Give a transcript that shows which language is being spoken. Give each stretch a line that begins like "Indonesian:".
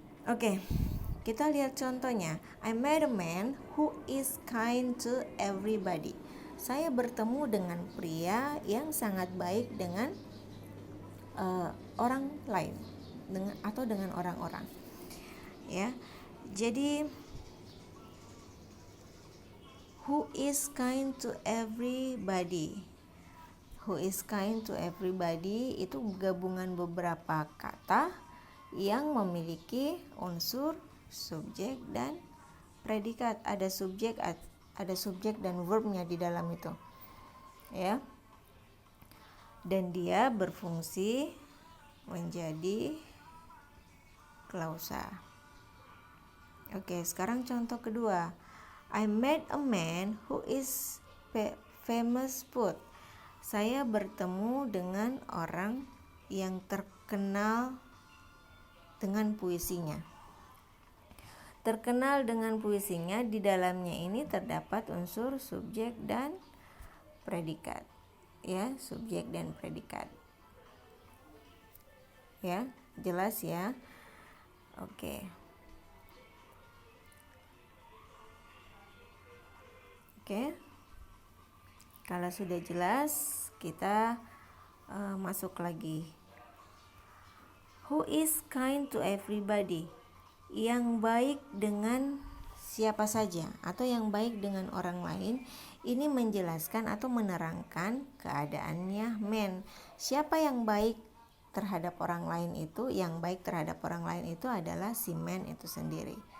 Indonesian: Oke, kita lihat contohnya.
English: I met a man who is kind to everybody.
Indonesian: Saya bertemu dengan pria yang sangat baik dengan orang lain, dengan orang-orang. Ya, jadi
English: who is kind to everybody. Who is kind to everybody
Indonesian: itu gabungan beberapa kata yang memiliki unsur subjek dan predikat. Ada subjek dan verbnya di dalam itu, ya. Dan dia berfungsi menjadi klausa. Oke, sekarang contoh kedua.
English: I met a man who is famous poet.
Indonesian: Saya bertemu dengan orang yang terkenal dengan puisinya. Terkenal dengan puisinya, di dalamnya ini terdapat unsur subjek dan predikat. Ya, subjek dan predikat. Ya, jelas ya? Oke. Kalau sudah jelas, kita masuk lagi.
English: Who is kind to everybody?
Indonesian: Yang baik dengan siapa saja atau yang baik dengan orang lain. Ini menjelaskan atau menerangkan keadaannya man. Siapa yang baik terhadap orang lain itu? Yang baik terhadap orang lain itu adalah si man itu sendiri.